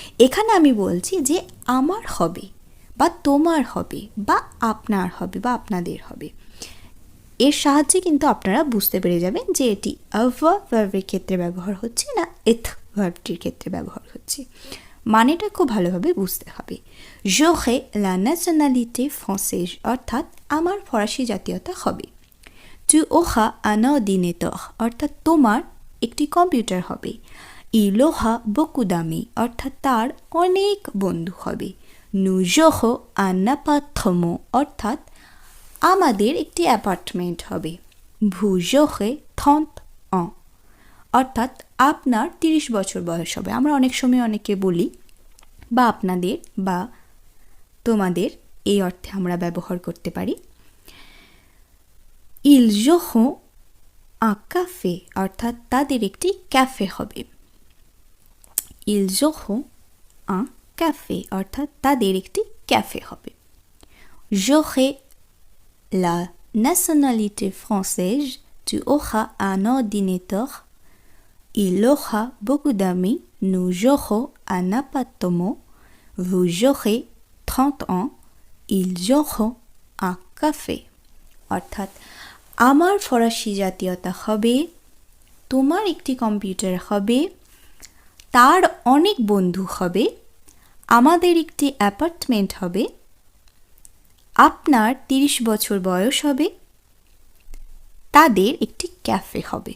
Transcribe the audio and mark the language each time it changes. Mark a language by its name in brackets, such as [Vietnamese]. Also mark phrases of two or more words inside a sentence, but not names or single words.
[Bangla] এখানে আমি বলছি যে আমার হবে বা তোমার হবে বা আপনার হবে বা আপনাদের হবে। এর সাহায্যে কিন্তু আপনারা বুঝতে পেরে যাবেন যে এটি avoir ভার্বের ক্ষেত্রে ব্যবহার হচ্ছে না être ভার্বটির ক্ষেত্রে ব্যবহার হচ্ছে। মানেটা খুব ভালোভাবে বুঝতে হবে। [French] j'aurai la nationalité française [Bangla] অর্থাৎ আমার ফরাসি জাতীয়তা হবে। [French] tu auras un ordinateur [Bangla] অর্থাৎ তোমার একটি কম্পিউটার হবে। [French] il aura beaucoup d'amis [Bangla] অর্থাৎ তার অনেক বন্ধু হবে। [French] nous aurons un appartement [Bangla] অর্থাৎ আমাদের একটি অ্যাপার্টমেন্ট হবে। [French] vous aurez 30 ans [Bangla] অর্থাৎ আপনার 30 বছর বয়স হবে। আমরা অনেক সময় অনেকে বলি বা আপনাদের বা তোমাদের এই অর্থে আমরা ব্যবহার করতে পারি। [French] ils auront un café [Bangla] অর্থাৎ তাদের একটি ক্যাফে হবে। [French] ils auront un café [Bangla] অর্থাৎ তাদের একটি ক্যাফে হবে। [French] j'aurai la nationalité française, tu auras un ordinateur, il aura beaucoup d'amis, nous aurons un appartement, vous aurez 30 ans, ils auront un café [Bangla] অর্থাৎ আমার ফরাসি জাতীয়তা হবে, তোমার একটি কম্পিউটার হবে, তার অনেক বন্ধু হবে, আমাদের একটি অ্যাপার্টমেন্ট হবে, আপনার 30 বছর বয়স হবে, তাদের একটি ক্যাফে হবে।